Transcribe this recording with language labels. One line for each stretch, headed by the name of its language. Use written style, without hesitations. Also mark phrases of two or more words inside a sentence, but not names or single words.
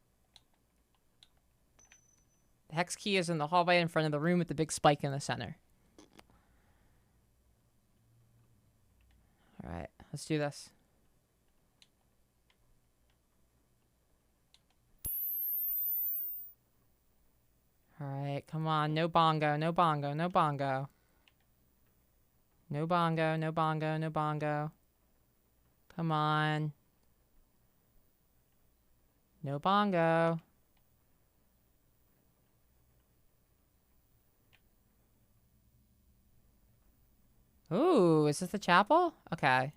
English: The hex key is in the hallway in front of the room with the big spike in the center. Alright, let's do this. Alright, come on. No bongo, no bongo, no bongo. No bongo, no bongo, no bongo. Come on. No bongo. Ooh, is this the chapel? Okay.